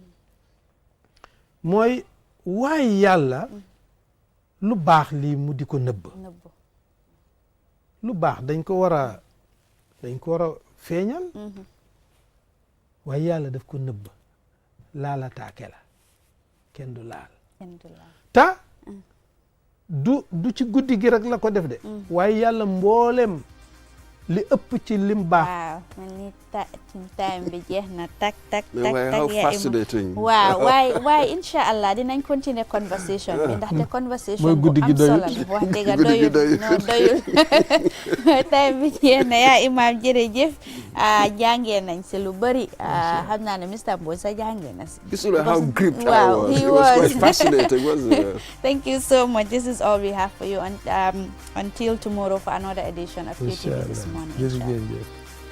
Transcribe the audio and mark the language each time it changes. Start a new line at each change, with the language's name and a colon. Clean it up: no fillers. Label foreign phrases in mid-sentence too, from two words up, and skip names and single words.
Wolof: mooy waaye yàlla lu baax lii mu di ko nëbb lu baax dañ ko war a feeñal waaye yàlla daf ko nëbb laala taake la kenn du laal ta du ci guddi gi rek la ko def de waaye yàlla mboolem li ëpp ci lim baax time bi jeex na tak
English: how fascinating.
Wolof: waaw waaye
Arabic: إن شاء الله
Wolof: dinañ continuer conversation bi ndaxte conversation bu am solo la wax dëgg doyul time bi jeex na yaa Imam jërëjëf jàngee nañ si lu bëri xam naa ne Mr. Mbodj sa jàngee na si
English: how gripped wow, I was. It was quite fascinating, wasn't it? Thank you so much. This is all we have for you until tomorrow for another edition of QTV This Morning.